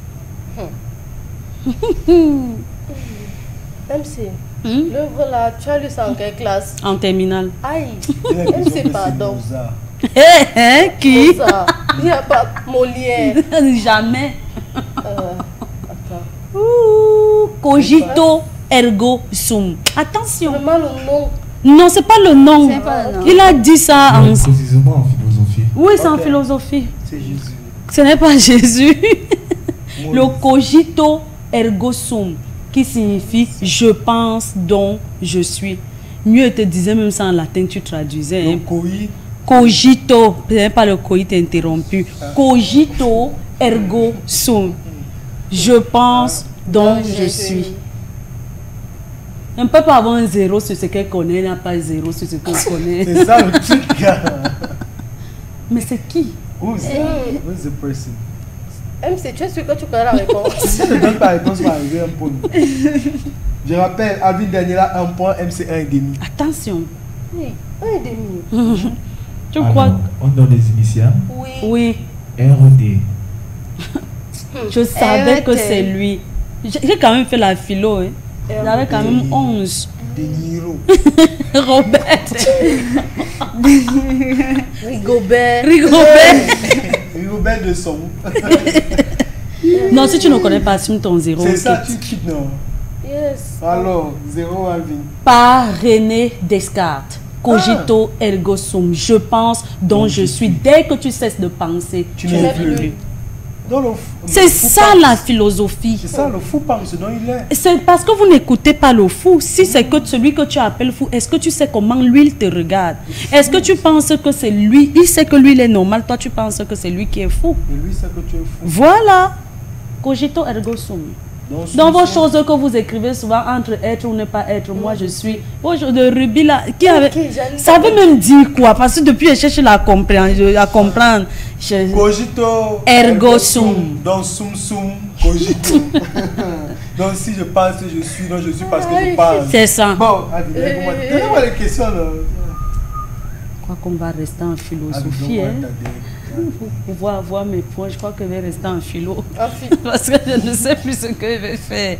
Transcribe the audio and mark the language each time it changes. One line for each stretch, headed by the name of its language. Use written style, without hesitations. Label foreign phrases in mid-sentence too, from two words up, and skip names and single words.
French: MC, l'œuvre là, tu as lu ça en quelle classe? En terminale. Aïe, MC, pardon. Qui? Il n'y a pas Molière. Jamais. Attends.
Latin: Cogito ergo sum.
French: Attention. Vraiment le nom. Non, c'est pas le nom. Pas le nom. Il a dit ça en... Précisément en philosophie. Oui, c'est en philosophie. C'est Jésus. Ce n'est pas Jésus. Le
Latin: cogito ergo sum,
French: qui signifie je pense donc je suis. Mieux te disais même ça en latin, tu traduisais. Le coït. Cogito, ce n'est pas le coït interrompu.
Latin: Cogito ergo sum.
French: Je pense donc je suis. On ne peut pas avoir un zéro sur ce qu'elle connaît, il n'y a pas zéro sur ce qu'on connaît. C'est ça le truc. Mais c'est qui?
English: Who's the person?
French: MC, tu es sûr que tu connais la réponse? Si je ne donne pas la réponse, on va arriver un point. Je rappelle, Alvin Daniela, 1 point, MC 1,5. Attention. Oui, 1,5. Tu crois? On donne les initiales. Oui. Oui. RD. Je savais que c'est lui. J'ai quand même fait la philo. Hein. J'avais quand même 11. De Niro. Robert. Rigobert. Rigobert de son. Non, si tu ne connais pas, assume ton zéro. C'est ça, tu quittes, non? Yes. Alors, 0 Alvin. Par René Descartes.
Latin: Cogito ergo sum.
French: Je pense donc je suis. Dès que tu cesses de penser, Tu tu n'es n'es plus. plus. C'est ça la philosophie. C'est ça, le fou pense dont il est. C'est parce que vous n'écoutez pas le fou. Si c'est que celui que tu appelles fou, est-ce que tu sais comment lui il te regarde? Est-ce que tu penses que c'est lui? Il sait que lui il est normal. Toi tu penses que c'est lui qui est fou. Et lui, c'est que tu es fou. Voilà.
Latin: Cogito ergo sum.
French: Dans vos choses que vous écrivez souvent entre être ou ne pas être, moi je suis. Vos choses de rubis là, qui avait, ça veut même dire quoi? Parce que depuis je cherche à comprendre.
Latin: Cogito ergo sum.
French: Donc
Latin: sum sum, cogito.
French: Donc si je pense, je suis. Donc je suis parce que je pense. C'est ça. Bon, donnez-moi les questions là. Je crois qu'on va rester en philosophie. Pour voir mes points, je crois que je vais rester en philo. Parce que je ne sais plus ce que je vais faire.